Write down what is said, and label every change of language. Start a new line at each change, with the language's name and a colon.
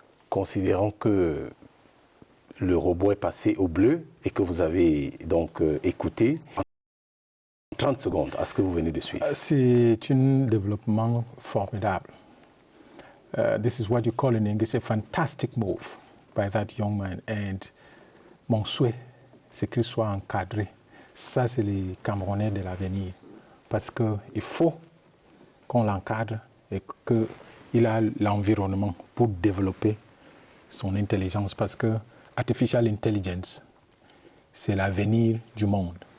French: Considérons que le robot est passé au bleu et que vous avez donc écouté en 30 secondes à ce que vous venez de suivre. C'est un développement formidable.
English: This is what you call in English a fantastic move by that young man.
French: And mon souhait, c'est qu'il soit encadré. Ça, c'est les Camerounais de l'avenir. Parce qu'il faut qu'on l'encadre et il a l'environnement pour développer son intelligence, parce que artificial intelligence, c'est l'avenir du monde.